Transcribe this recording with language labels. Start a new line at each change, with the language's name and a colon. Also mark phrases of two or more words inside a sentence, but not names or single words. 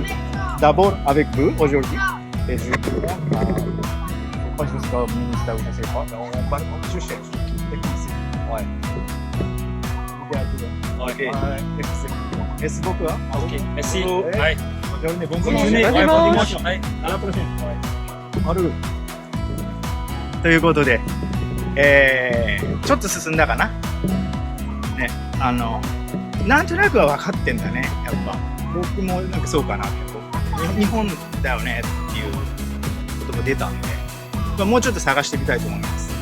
French: D'abord avec vous aujourd'hui et je crois jusqu'au ministère ou je sais pas, mais je cherche. Ouais. Ok. Merci beaucoup. Hein. Ok, merci. Ouais. Ouais. Bonne journée, bonne Bonne journée. journée. Bon Ouais, bon dimanche. dimanche. Ouais. À la prochaine.
Japanese: あるということで、ちょっと進んだかな。ね、なんとなくは分かってんだね、やっぱ。僕もなんかそうかなって、日本だよねっていうことも出たんで、まあ、もうちょっと探してみたいと思います。